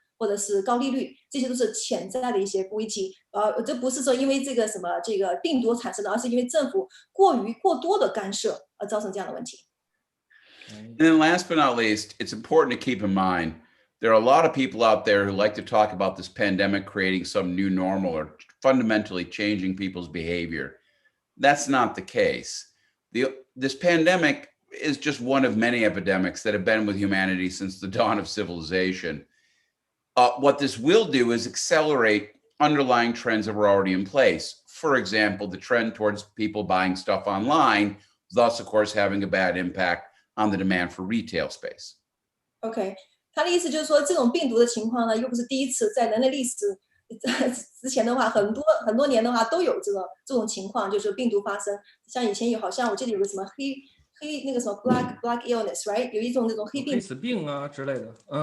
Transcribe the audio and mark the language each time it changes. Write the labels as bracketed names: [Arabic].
[Chinese] 或者是高利率，这些都是潜在的一些危机。这不是说因为这个什么这个病毒产生的，而是因为政府过多的干涉而造成这样的问题。 [English] And then last but not least, it's important to keep in mind there are a lot of people out there who like to talk about this pandemic creating some new normal or fundamentally changing people's behavior. That's not the case. This pandemic is just one of many epidemics that have been with humanity since the dawn of civilization. What this will do is accelerate underlying trends that were already in place. For example, the trend towards people buying stuff online, thus, of course, having a bad impact on the demand for retail space. [Chinese] OK， 他的意思就是说，这种病毒的情况呢，又不是第一次，在人类历史之前的话，很多年的话都有这种情况，就是病毒发生。像以前好像我记得有个什么黑那个什么 [English] black illness right， [Chinese] 有一种那种黑死病啊之类的，